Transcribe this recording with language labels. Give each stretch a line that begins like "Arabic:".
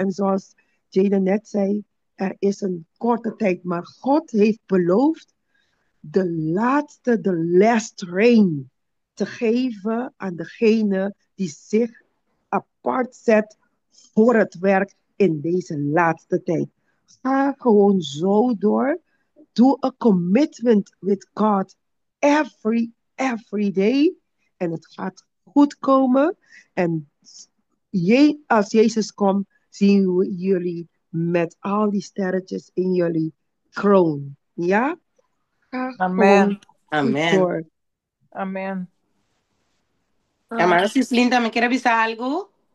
Dutch: En zoals Jade net zei, er is een korte tijd, maar God heeft beloofd de
English: last rain
Dutch: te geven aan degene die zich apart zet voor het werk in deze laatste tijd. Ga gewoon zo door. Doe
English: a commitment with God every day.
Dutch: En het gaat goed komen. En als Jezus komt, zien we jullie met al die sterretjes in jullie kroon. Ja? Ga gewoon goed Amen. door. Amen. Ja, maar
Papiamento: sis Linda, me queira bisa algo?